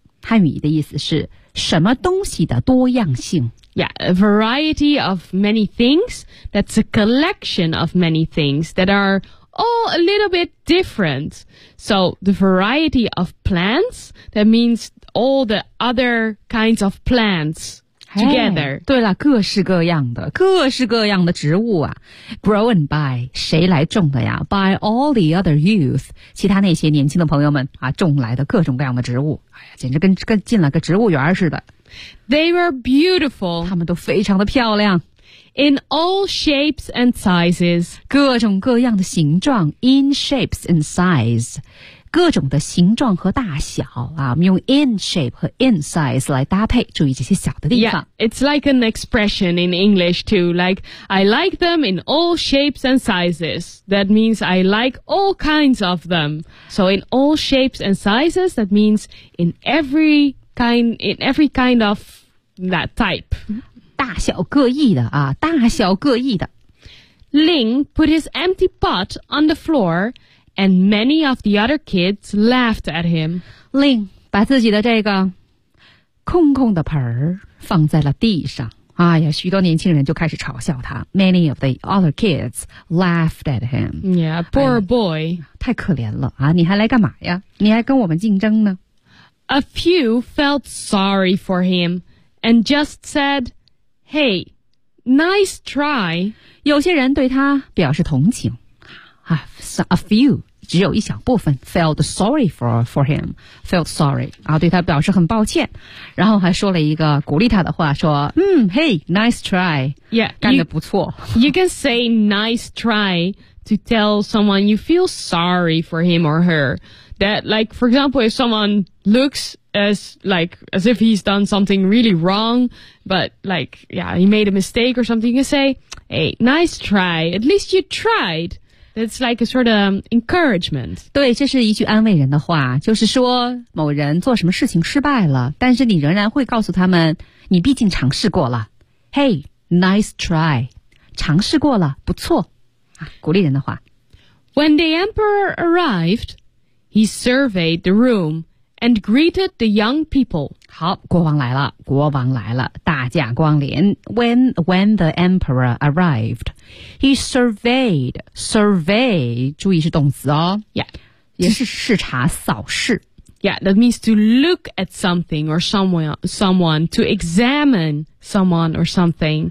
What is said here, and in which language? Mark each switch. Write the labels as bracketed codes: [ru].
[zh] 汉语的意思是什么东西的多样性。 [en] Yeah, a variety of many things. That's a collection of many things that are all a little bit different. So the variety of plants, that means all the other kinds of plants. Together. [zh] 对了，各式各样的，各式各样的植物啊 ， [en] grown by [zh] 谁来种的呀 ？ [en] By all the other youth， [zh] 其他那些年轻的朋友们啊，种来的各种各样的植物，哎呀，简直跟进了个植物园似的。 [en] They were beautiful. [zh] 他们都非常的漂亮 [en] ，in all shapes and sizes， [zh] 各种各样的形状 ， [en] in shapes and size。 [zh] 各种的形状和大小啊，我们用 in shape 和 in size 来搭配，注意这些小的地方。 [en] Yeah, it's like an expression in English too, like I like them in all shapes and sizes. That means I like all kinds of them. So in all shapes and sizes, that means in every kind of that type. [zh] 大小各异的啊，大小各异的。 [en] Ling put his empty pot on the floor. And many of the other kids laughed at him. [zh] Ling 把自己的这个空空的盆儿放在了地上。哎呀，许多年轻人就开始嘲笑他。 [en] Many of the other kids laughed at him. Yeah, poor boy. [zh] 太可怜了啊！你还来干嘛呀？你还跟我们竞争呢 [en] ？A few felt sorry for him and just said, "Hey, nice try." [zh] 有些人对他表示同情。 [en] A few, [zh] 只有一小部分 [en] felt sorry for him, felt sorry, [zh] 啊，对他表示很抱歉，然后还说了一个鼓励他的话，说， [en] hey, nice try, yeah, [zh] 干得不错。 [en] You can say nice try to tell someone you feel sorry for him or her, that like, for example, if someone looks as if he's done something really wrong, but like, yeah, he made a mistake or something, you can say, hey, nice try, at least you tried. It's like a sort of encouragement. [zh] 对，这是一句安慰人的话，就是说某人做什么事情失败了，但是你仍然会告诉他们，你毕竟尝试过了。 [en] Hey, nice try. [zh] 尝试过了，不错。啊，鼓励人的话。 [en] When the emperor arrived, he surveyed the room and greeted the young people. [zh] 好，国王来了，国王来了，大驾光临。 [en] When the emperor arrived, he surveyed, [zh] 注意是动词哦。 [en] Yeah. [zh] 也是视察扫视。 [en] Yeah, that means to look at something or someone, to examine someone or something,